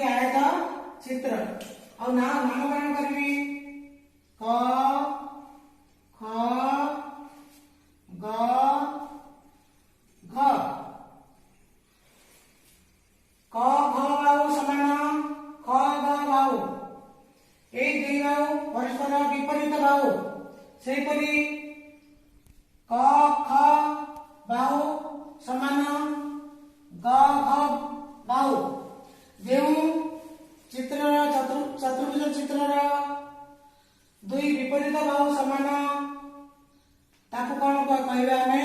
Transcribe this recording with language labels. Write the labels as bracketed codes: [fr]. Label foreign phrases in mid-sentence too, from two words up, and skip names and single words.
[or] ଆୟତ ଚିତ୍ର। ଆଉ ନାମକରଣ କରିବି କ ଖ ଗ ଘ। କ ଘ ବାହୁ ସମାନ, ଖ ଗ ବାହୁ। ଏହି ଦୁଇ ବାହୁ ପରସ୍ପର ବିପରୀତ ବାହୁ। ସେହିପରି କ ଖ ବାହୁ ସମାନ, ଗ ଘ ବାହୁ। ଯେଉଁ ଚିତ୍ରର ଚତୁର୍ଭୁଜ ଚିତ୍ରର ଦୁଇ ବିପରୀତ ବାହୁ ସମାନ ତାକୁ କଣ କହିବା ଆମେ?